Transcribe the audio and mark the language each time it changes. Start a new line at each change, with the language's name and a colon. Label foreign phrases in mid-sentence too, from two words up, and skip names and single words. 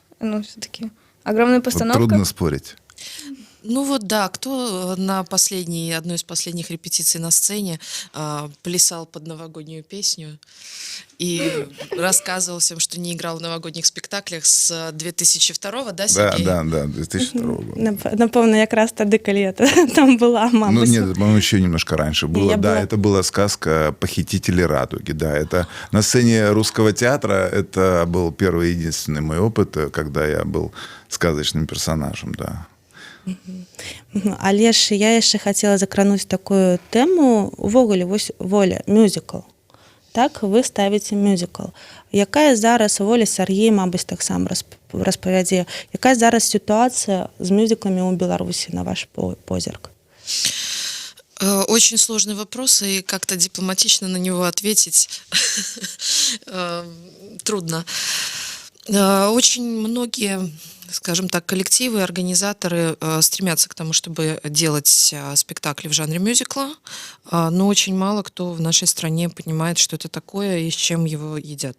Russian: Ну, все-таки огромная Вот постановка. трудно спорить. Ну вот да, кто на одной из последних репетиций на сцене плясал под новогоднюю песню и рассказывал всем, что не играл в новогодних спектаклях с 2002, да, Да, Сергей? да, 2002 года.
Belarusian: Напэўна, якраз тады, калі я там была, Ну мабыць.
Russian: нет, по-моему, еще немножко раньше было. Я Да, была- это была сказка «Похитители радуги». Да, это на сцене русского театра. Это был первый и единственный мой опыт, когда я был сказочным персонажем, да.
Belarusian: Але ж я яшчэ хацела закрануць такую тэму. Увогуле, вось Воля, мюзікл. Так, вы ставіце мюзікл. Якая зараз, Воля, Сергей, мабыць, таксама распавядзе, якая зараз сітуацыя з мюзікламі ў Беларусі, на ваш позірк?
Russian: Очень сложный вопрос, и как-то дипломатично на него ответить трудно. Очень многие, скажем так, коллективы, организаторы стремятся к тому, чтобы делать спектакли в жанре мюзикла, но очень мало кто в нашей стране понимает, что это такое и с чем его едят.